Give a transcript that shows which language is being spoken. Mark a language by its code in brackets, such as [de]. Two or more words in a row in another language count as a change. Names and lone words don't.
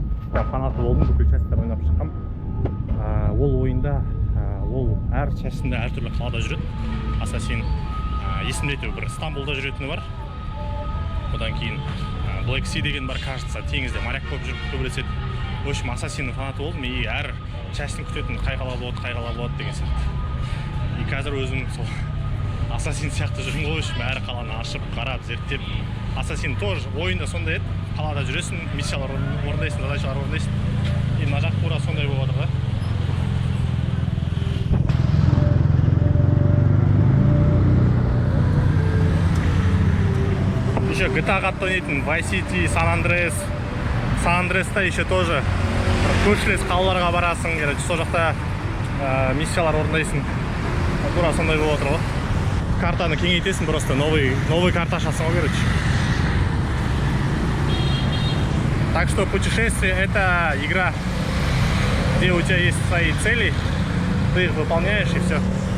[kk] Фанаты болдым, бүкіл частьтар ойнап шыққам. Ол ойында ол әр частьсында әртүрлі қалада жүреді. Assassin есімде әйтеуір бір Стамбулда жүретіні бар. Одан кейін Black Sea деген бар, кажется, теңізде моряк болып жүріп төбелеседі. [ru] В общем, [kk] Assassin'ның фанаты болдым и әр частьтің күтетін қай қала болады деген сияқты. И қазір өзім сол Assassin сияқты жүрмін ғой, әр қаланы ашып, қарап, зерттеп. Assassin тоже ойында сондай еді. Қалада жүресің, миссиялар орындайсың, задачалар орындайсың. И мына жақ тура сондай болып жатыр да. Еще GTA қатты ойнайтын, Vice City, San Andreas'та [ru] еще тоже [kk] көршілес қалаларға барасың, сол жақта миссиялар орындайсың. Тура сондай болып отыр ғой. Картаны кеңейтесің, [ru] просто новый карта [kk] ашасың, короче. [ru] Так что путешествие — это игра, где у тебя есть свои цели, ты их выполняешь и все.